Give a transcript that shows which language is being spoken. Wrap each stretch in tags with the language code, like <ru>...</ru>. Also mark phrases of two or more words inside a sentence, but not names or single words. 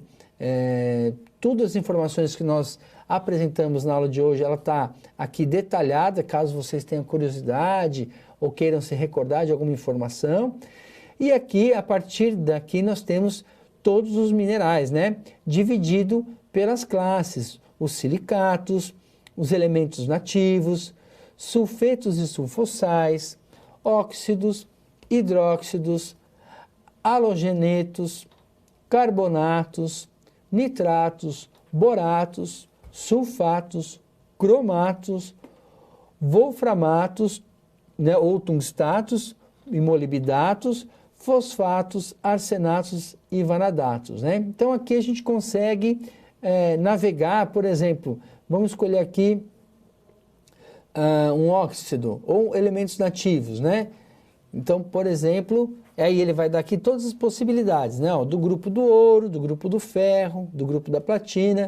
<pt>Todas as informações que nós apresentamos na aula de hoje, ela está aqui detalhada, caso vocês tenham curiosidade ou queiram se recordar de alguma informação. E aqui, a partir daqui, nós temos todos os minerais, né? Dividido pelas classes, os silicatos, os elementos nativos, sulfetos e sulfossais, óxidos, hidróxidos, halogenetos, carbonatos, nitratos, boratos, sulfatos, cromatos, wolframatos, né, ou tungstatos e molibdatos, fosfatos, arsenatos e vanadatos, né? Então aqui a gente consegue navegar, por exemplo, vamos escolher aqui um óxido ou elementos nativos, né? Então, por exemplo, aí ele vai dar aqui todas as possibilidades, né? Ó, do grupo do ouro, do grupo do ferro, do grupo da platina.</pt>